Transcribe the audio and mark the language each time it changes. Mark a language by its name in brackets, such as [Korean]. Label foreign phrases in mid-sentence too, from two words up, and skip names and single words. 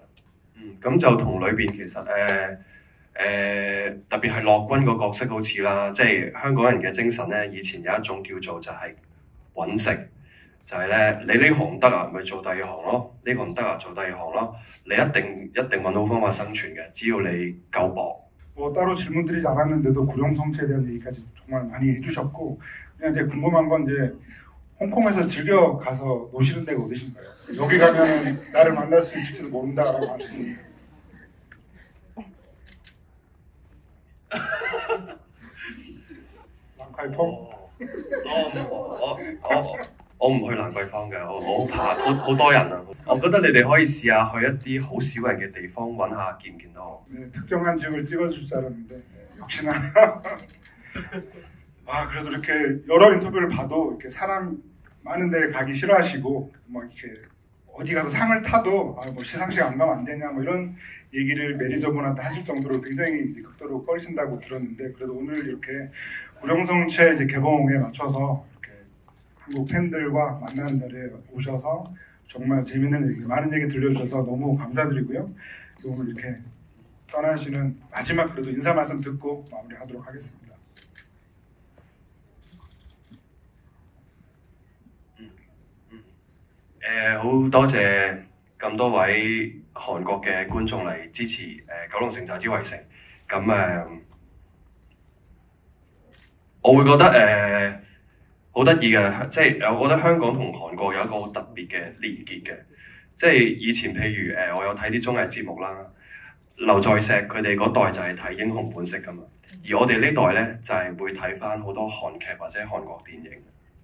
[Cantonese] 咁就同裏邊其實特別係樂君個角色好似啦，即係香港人嘅精神咧，以前有一種叫做就係揾食。就係咧，你呢行得啊，咪做第二行咯；呢個唔得啊，做第二行咯。你一定揾到方法生存嘅，只要你夠搏。 [Korean] 따로 질문드리지 않았는데도 구룡성체에 대한 얘기까지 정말 많이 해주셨고, 그냥 이제 궁금한 건 이제 홍콩에서 즐겨 가서 노시는 데가 어디신가요? 여기 가면 나를 만날 수 있을지도 모른다라고 말씀. 랑카이펑? [Cantonese] 我唔去蘭桂坊嘅，我好怕，好多人啊！我覺得你哋可以試下去一啲好少人嘅地方揾下，見唔見到我？ [Korean] 특정한 지역을 찍어줄 줄 알았는데 역시나 그래도 이렇게 여러 인터뷰를 봐도 이렇게 사람 많은 데 가기 싫어하시고 뭐 이렇게 어디 가서 상을 타도 뭐 시상식 안 가면 안 되냐 뭐 이런 얘기를 매니저분한테 하실 정도로 굉장히 극도로 꺼리신다고 들었는데 그래도 오늘 이렇게 구룡성체 이제 개봉에 맞춰서 한국 팬들과 만나는 자리에 오셔서 정말 재밌는 얘기, 많은 얘기 들려주셔서 너무 감사드리고요. 또 오늘 이렇게 떠나시는 마지막 그래도 인사 말씀 듣고 마무리하도록 하겠습니다. [Cantonese] 好多謝咁多位韓國嘅觀眾嚟支持九龍城寨之圍城。咁我會覺得好得意嘅，即係我覺得香港同韓國有一個好特別嘅連結嘅，即係以前譬如我有睇啲綜藝節目啦，劉在石佢哋嗰代就係睇英雄本色㗎嘛，而我哋呢代咧就係會睇返好多韓劇或者韓國電影。